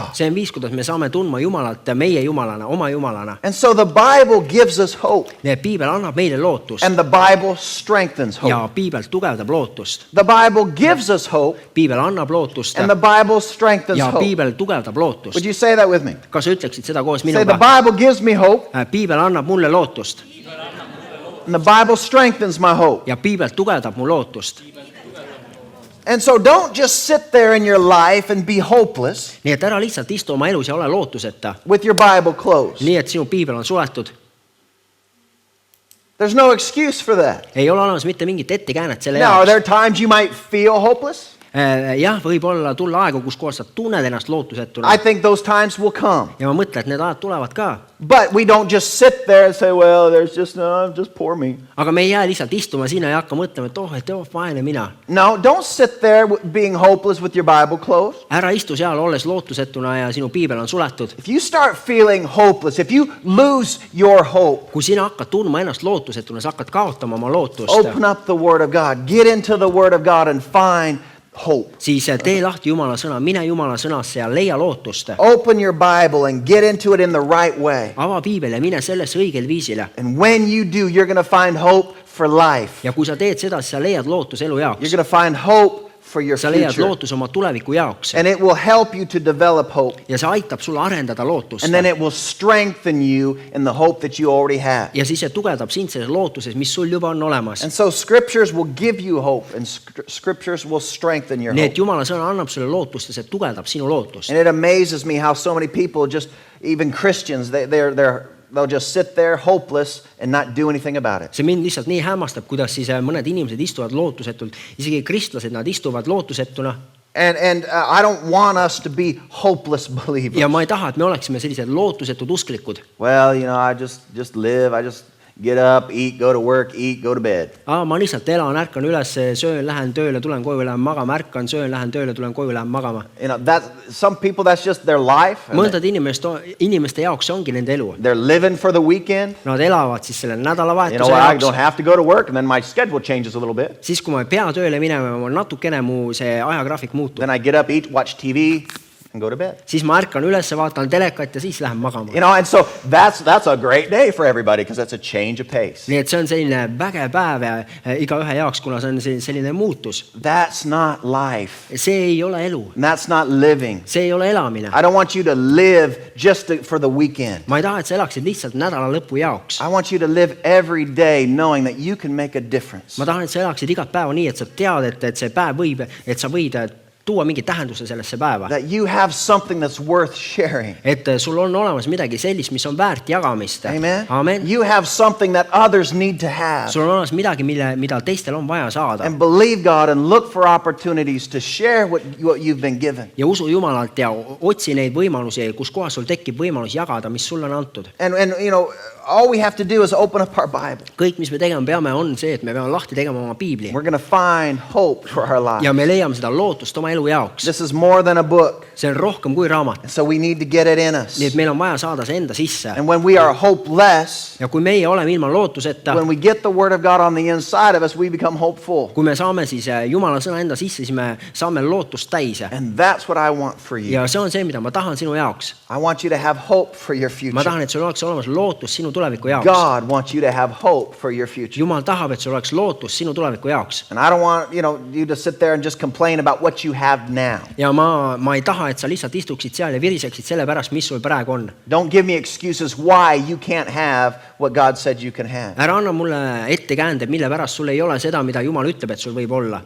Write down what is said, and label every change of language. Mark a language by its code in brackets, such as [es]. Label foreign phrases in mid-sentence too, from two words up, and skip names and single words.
[et] See on viis, kuidas me saame tundma Jumalat meie Jumalana, oma Jumalana. [en] And so the Bible gives us hope. [et] Nii et Piibel annab meile lootust. [en] And the Bible strengthens hope. [et] Ja Piibel tugevdab lootust. [en] The Bible gives us hope. [et] Piibel annab lootust. [en] And the Bible strengthens [et] ja [en] hope. [et] Piibel tugevdab lootust. [en] Would you say that with me? [et] Kas sa ütleksid seda koos [en] Say the [et] minuga? [en] Bible gives me hope. [et] Piibel annab mulle lootust. [en] And the Bible strengthens my hope. [et] Ja Piibel tugevdab mu lootust. [en] And so don't just sit there in your life and be hopeless. [et] Nii et ära lihtsalt istu oma elus ja ole lootuseta. [en] With your Bible closed. [et] Nii et sinu Piibel on suletud. [en] There's no excuse for that. [et] Ei ole olemas mitte mingit ettekäänet selle [en] Now, are [et] jaoks. [en] there times you might feel hopeless? [et] Jah, võib-olla tulla aega, kus kohas sa tunned ennast lootusetuna. [en] I think those times will come. [et] Ja ma mõtlen, et need ajad tulevad ka. [en] But we don't just sit there and say, well, there's just poor me. [et] Aga me ei jää lihtsalt istuma sinna ja hakka mõtlema, et vaene mina. [en] No, don't sit there being hopeless with your Bible closed. [et] Ära istu seal, olles lootusetuna ja sinu piibel on suletud. [en] If you start feeling hopeless, if you lose your hope, [et] Kui sina hakkad tundma ennast lootusetuna, sa hakkad kaotama oma lootust. [en] open up the Word of God. Get into the Word of God and find hope. [et] Siis tee lahti Jumala sõna, mine Jumala sõnasse ja leia lootust. [en] Open your Bible and get into it in the right way. [et] Ava piibel ja mine sellesse õigel viisile. [en] And when you do, you're going to find hope for life. [et] Ja kui sa teed seda, siis sa leiad lootus elu [en] You're [et] jaoks. [en] going to find hope for your [et] Sa leiad [en] future. [et] lootus oma tuleviku jaoks. [en] And it will help you to develop hope. [et] Ja see aitab sulle arendada lootust. [en] And then it will strengthen you in the hope that you already have. [et] Ja siis see tugevdab sind selles lootuses, mis sul juba on olemas. [en] And so scriptures will give you hope and scriptures will strengthen your [et] Nii [en] hope. [et] et Jumala sõna annab sulle lootust ja see tugevdab sinu lootust. [en] And it amazes me how so many people just, even Christians, they'll just sit there hopeless and not do anything about it. [et] See mind lihtsalt nii hämmastab, kuidas siis mõned inimesed istuvad lootusetult. Isegi kristlased, nad istuvad lootusetuna. [en] And I don't want us to be hopeless believers. [et] Ja ma ei taha, et me oleksime sellised lootusetud usklikud. [en] Well, I just live, I just get up, eat, go to work, eat, go to bed. [et] Ma lihtsalt elan, ärkan üles, söön, lähen tööle, tulen koju, lähen magama, ärkan, söön, lähen tööle, tulen koju, lähen magama. [en] Some people, that's just their life. [et] Mõndad inimeste jaoks see ongi nende elu. [en] They're living for the weekend. [et] Nad elavad siis selle nädalavahetuse [en] I don't [et] jaoks. [en] have to go to work and then my schedule changes a little bit. [et] Siis kui ma ei pea tööle minema, natukene mu see ajagraafik muutub. [en] Then I get up, eat, watch TV and go to bed. [et] Siis ma ärkan üles, vaatan telekat ja siis lähen magama. [en] And so that's a great day for everybody because that's a change of pace. [et] Nii et see on selline vägev päev igaühe jaoks, kuna see on selline muutus. [en] That's not life. [et] See ei ole elu. [en] That's not living. [et] See ei ole elamine. [en] I don't want you to live just for the weekend. [et] Ma ei taha, et sa elaksid lihtsalt nädala lõpu jaoks. [en] I want you to live every day knowing that you can make a difference. [et] Ma tahan, et sa elaksid igat päeva nii, et sa tead, et see päev et sa võid tuua mingi tähenduse sellesse päeva. [en] That you have something that's worth sharing. [et] Et sul on olemas midagi sellist, mis on väärt jagamist. Amen. Amen. [en] You have something that others need to have. [et] Sul on olemas midagi, mida teistel on vaja saada. [en] And believe God and look for opportunities to share what you've been given. [et] Ja usu Jumalalt ja otsi neid võimalusi, kus kohas sul tekib võimalus jagada, mis sulle on antud. [en] And all we have to do is open up our Bible. [et] Kõik, mis me tegema peame, on see, et me peame lahti tegema oma piibli. [en] We're going to find hope for our lives. [et] Ja me leiame seda lootust oma elu jaoks. [en] This is more than a book. [et] See on rohkem kui raamat. [en] So we need to get it in us. [et] Nii et meil on vaja saada see enda sisse. [en] And when we are hopeless, [et] Ja kui meie oleme ilma lootuseta, [en] when we get the Word of God on the inside of us, we become hopeful. [et] kui me saame siis Jumala sõna enda sisse, siis me saame lootust täise. [en] And that's what I want for you. [et] Ja see on see, mida ma tahan sinu jaoks. [en] I want you to have hope for your [et] Ma [en] future. [et] tahan, et sul oleks olemas lootus sinu tuleviku jaoks. [en] God wants you to have hope for your future. [et] Jumal tahab, et sul oleks lootus sinu tuleviku jaoks. [en] And I don't want, you to sit there and just complain about what you have now. [et] Ja ma ei taha, et sa lihtsalt istuksid seal ja viriseksid selle pärast, mis sul praegu on. [en] Don't give me excuses why you can't have what God said you can have. [et] Ära anna mulle ettekäände, mille pärast sul ei ole seda, mida Jumal ütleb, et sul võib olla.